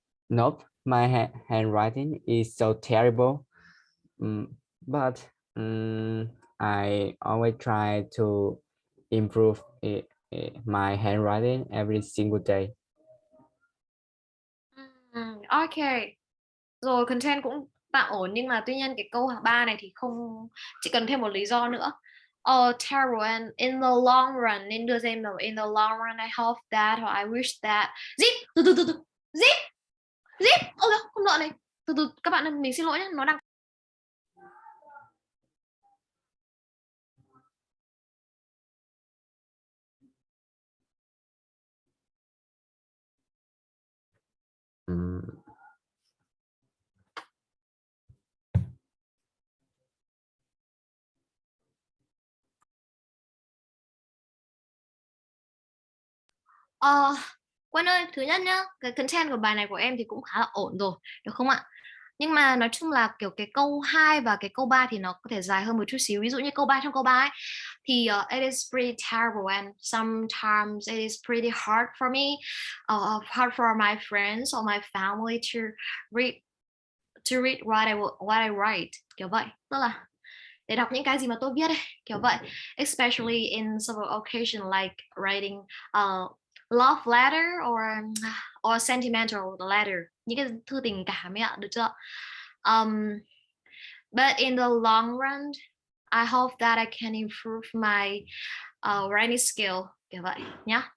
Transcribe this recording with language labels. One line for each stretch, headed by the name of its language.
English: Nope, my handwriting is so terrible, but I always try to improve my handwriting every single day. Okay.
Vietnamese: Rồi content cũng tạm ổn, nhưng mà tuy nhiên cái câu 3 này thì không, chỉ cần thêm một lý do nữa.
English: Terrible and in the long run,
Vietnamese: nên đưa thêm là
English: in the long run I hope that or I wish that.
Vietnamese: Zip, từ zip, ôi không đợi này, từ các bạn ơi, mình xin lỗi nhé, nó đang Quân ơi, thứ nhất nhá, cái content của bài này của em thì cũng khá là ổn rồi, được không ạ? Nhưng mà nói chung là kiểu cái câu 2 và cái câu 3 thì nó có thể dài hơn một chút xíu. Ví dụ như câu 3, trong câu 3 ấy, thì
English: it is pretty terrible and sometimes it is pretty hard for me, hard for my friends or my family to read what I write,
Vietnamese: kiểu vậy. Tức là để đọc những cái gì mà tôi viết ấy, kiểu vậy.
English: Especially in several occasions like writing love letter or sentimental letter,
Vietnamese: những cái thư tình cảm ấy ạ, được chưa?
English: But in the long run, I hope that I can improve my writing skill,
Vietnamese: kiểu vậy nhá.